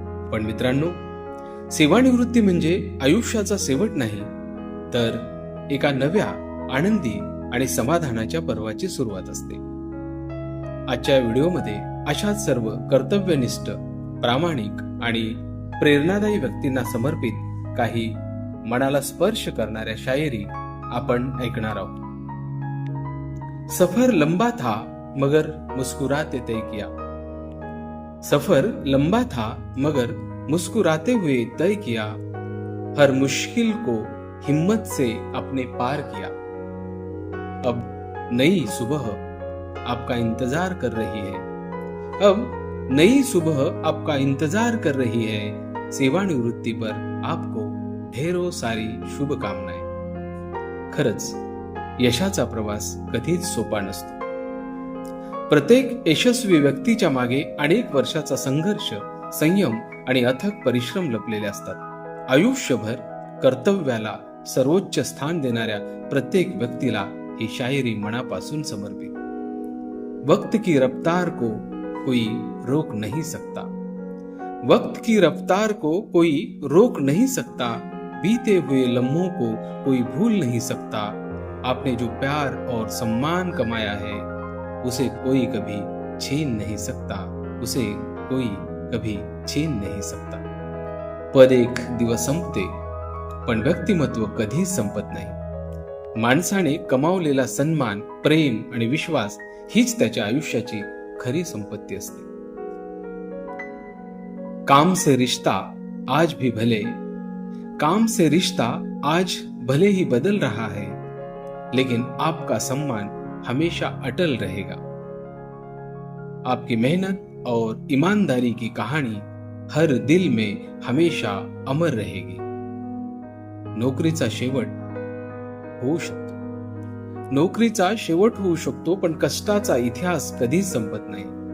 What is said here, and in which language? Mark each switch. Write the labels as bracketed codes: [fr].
[mr] पण मित्रांनो, सेवानिवृत्ती म्हणजे आयुष्याचा शेवट नाही, तर एका नव्या आनंदी आणि समाधानाच्या पर्वाची सुरुवात असते। आजच्या व्हिडिओमध्ये अशाच सर्व कर्तव्यनिष्ठ, प्रामाणिक आणि प्रेरणादायी व्यक्तींना समर्पित काही मनाला स्पर्श करणाऱ्या शायरी आपण ऐकणार आहोत। [hi] सफर लंबा था मगर मुस्कुराते तय किया, सफर लंबा था मगर मुस्कुराते हुए तय किया, हर मुश्किल को हिम्मत से अपने पार किया। अब नई सुबह आपका इंतजार कर रही है, अब नई सुबह आपका इंतजार कर रही है। सेवानिवृत्ती पर आपको ढेरों सारी शुभकामनाएं। [mr] खरंच यशाचा प्रवास कधीच सोपा नसतो। प्रत्येक यशस्वी व्यक्तीच्या मागे अनेक वर्षाचा संघर्ष, संयम आणि अथक परिश्रम लपलेले असतात। आयुष्यभर कर्तव्याला सर्वोच्च स्थान देणाऱ्या प्रत्येक व्यक्तीला ही शायरी मनापासून समर्पित। [hi] वक्त की रफ्तार को कोई रोक नहीं सकता, वक्त की रफ्तार को कोई रोक नहीं सकता, बीते हुए लम्हों को कोई भूल नहीं सकता। आपने जो प्यार और सम्मान कमाया है उसे कोई कभी छीन नहीं सकता, उसे कोई कभी छीन नहीं सकता। [mr] पद एक दिवस संपते, पण व्यक्तिमत्व कधीच संपत नाही। माणसाने कमावलेला सन्मान, प्रेम आणि विश्वास हीच त्याच्या आयुष्याची खरी संपत्ती असते। [hi] काम से रिश्ता आज भी भले, काम से रिश्ता आज भले ही बदल रहा है, लेकिन आपका सम्मान हमेशा अटल रहेगा। आपकी मेहनत और ईमानदारी की कहानी हर दिल में हमेशा अमर रहेगी। [mr] नोकरीचा शेवट होऊ शकतो, नोकरीचा शेवट होऊ शकतो, पण कष्टाचा इतिहास कधीच संपत नाही।